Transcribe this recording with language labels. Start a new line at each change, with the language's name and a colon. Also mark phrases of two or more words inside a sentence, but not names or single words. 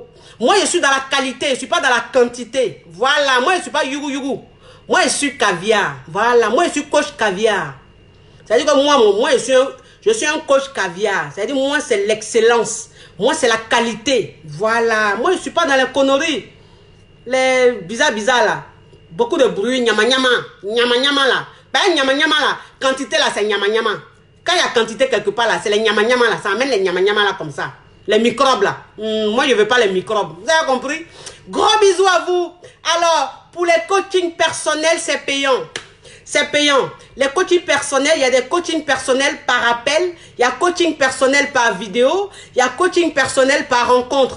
French: Moi je suis dans la qualité, je ne suis pas dans la quantité. Voilà, moi je ne suis pas yougou yougou. Moi je suis caviar. Voilà, moi je suis coach caviar. C'est-à-dire que moi je suis un coach caviar. C'est-à-dire moi, c'est l'excellence. Moi, c'est la qualité. Voilà. Moi, je ne suis pas dans les conneries. Les bizarres là. Beaucoup de bruit, nyama nyama. Nyama nyama là. Ben, nyama nyama là. Quantité là, c'est nyama nyama. Quand il y a quantité quelque part là, c'est les nyama nyama là. Ça amène les nyama nyama là comme ça. Les microbes là. Moi, je ne veux pas les microbes. Vous avez compris? Gros bisous à vous. Alors, pour les coachings personnels, c'est payant. C'est payant. Les coachings personnels, il y a des coachings personnels par appel, il y a coaching personnel par vidéo, il y a coaching personnel par rencontre.